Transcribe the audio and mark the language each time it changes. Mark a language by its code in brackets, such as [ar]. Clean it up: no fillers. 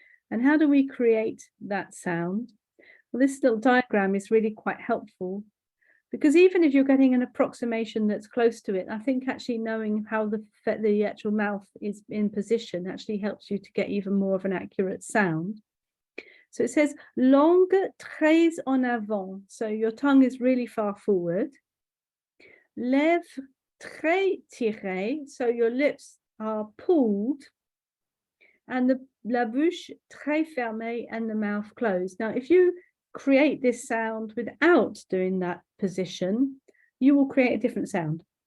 [en] And how do we create that sound? Well, this little diagram is really quite helpful because even if you're getting an approximation that's close to it, I think actually knowing how the actual mouth is in position actually helps you to get even more of an accurate sound. So it says [fr] langue très en avant. [en] So your tongue is really far forward. [fr] Lèvres très tirées. [en] So your lips are pulled. And [fr] la bouche très fermée [en] and the mouth closed. Now, if you create this sound without doing that position, you will create a different sound.